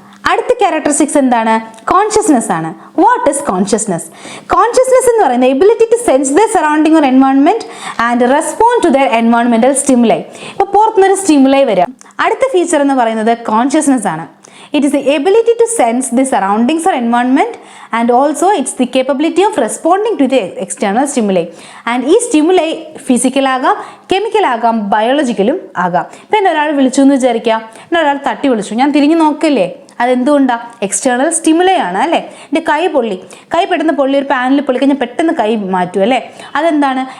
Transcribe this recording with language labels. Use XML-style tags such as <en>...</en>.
<ml>അടുത്ത ക്യാരക്ടറിസ്റ്റിക്സ് എന്താണ്? കോൺഷ്യസ്നെസ് ആണ്.</ml> <en>What is consciousness? Consciousness</en> <ml>എന്ന് പറയുന്നത്</ml> <en>Ability to sense the surrounding or environment and respond to there എൻവയോൺമെന്റൽ stimuli.</en> <ml>ഇപ്പോൾ പുറത്തുനിന്നൊരു സ്റ്റിമുലൈ വരാം. അടുത്ത ഫീച്ചർ എന്ന് പറയുന്നത് കോൺഷ്യസ്നെസ് ആണ്.</ml> <en>It is the ability to sense the surroundings or environment, and also it's the capability of responding to the external stimuli. And</en> <ml>ഈ stimuli physical ആകാം, chemical ആകാം, ബയോളജിക്കലും ആകാം. ഇപ്പം എന്നെ ഒരാൾ വിളിച്ചു എന്ന് വിചാരിക്കാം, എന്നെ ഒരാൾ തട്ടി വിളിച്ചു, ഞാൻ തിരിഞ്ഞു നോക്കില്ലേ, അതെന്തുകൊണ്ടാണ്? എക്സ്റ്റേണൽ സ്റ്റിമുലൈ ആണ് അല്ലേ. എൻ്റെ കൈ പൊള്ളി, കൈ പെട്ടെന്ന് പൊള്ളി, ഒരു പാനിൽ പൊള്ളിക്കഴിഞ്ഞാൽ പെട്ടെന്ന് കൈ മാറ്റും അല്ലേ. അതെന്താണ്?</ml>